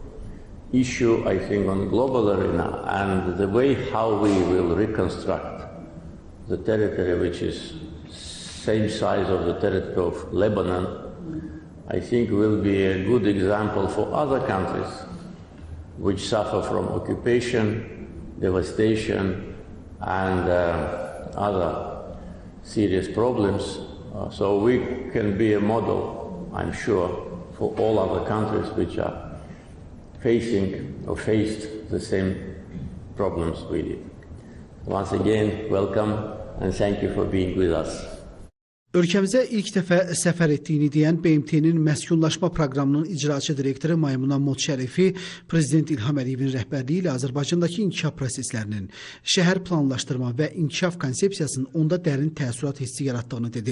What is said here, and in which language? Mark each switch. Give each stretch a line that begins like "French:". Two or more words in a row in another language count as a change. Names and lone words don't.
English: issue, I think, on global arena, and the way how we will reconstruct the territory, which is same size of the territory of Lebanon, I think will be a good example for other countries which suffer from occupation, devastation, and other serious problems. So we can be a model, I'm sure, for all other countries which are facing or faced the same problems we did. Once again, welcome and thank you for being with us.
Azerbaijani: Ölkəmizə ilk dəfə səfər etdiyini deyən BMT-nin Məskunlaşma Proqramının icraçı direktoru Maymuna Şərifi, Prezident İlham Əliyevin rəhbərliyi ilə Azərbaycandakı inkişaf proseslərinin, şəhər planlaşdırma və inkişaf konsepsiyasının onda dərin təəssürat hissi yaratdığını dedi.